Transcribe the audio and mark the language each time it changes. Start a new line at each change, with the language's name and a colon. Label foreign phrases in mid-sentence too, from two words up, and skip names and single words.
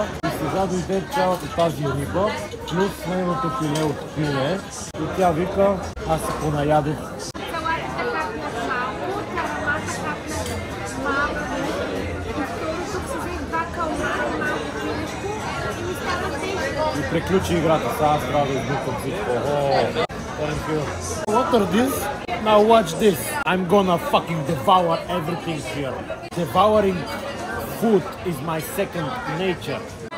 Bulgarian: И сега дойде цялата тази риба, плюс нейното филе от пиле. И тя вика, аз се понаядох. И приключи играта. Сега аз трябва да избухам всичко.
English: What are this? Now watch this. I'm gonna fucking devour everything here. Devouring food is my second nature.